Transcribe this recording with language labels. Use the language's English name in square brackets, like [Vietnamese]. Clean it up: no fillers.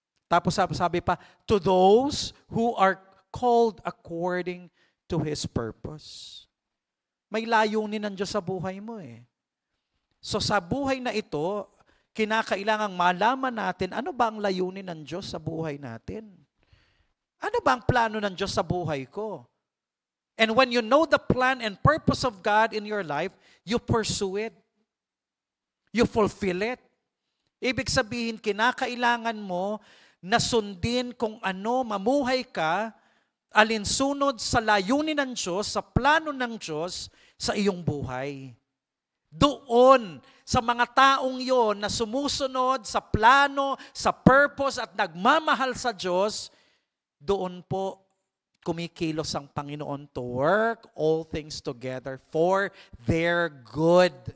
[Filipino] Tapos sabi pa, [English] to those who are called according to His purpose. [Filipino] May layunin ng Diyos sa buhay mo eh. So sa buhay na ito, kinakailangang malaman natin ano ba ang layunin ng Diyos sa buhay natin. Ano ba ang plano ng Diyos sa buhay ko? [English] And when you know the plan and purpose of God in your life, you pursue it. You fulfill it. [Filipino] Ibig sabihin, kinakailangan mo na sundin kung ano, mamuhay ka, alinsunod sa layunin ng Diyos, sa plano ng Diyos sa iyong buhay. Doon, sa mga taong yon na sumusunod sa plano, sa purpose at nagmamahal sa Diyos, doon po kumikilos ang Panginoon [English] to work all things together for their good.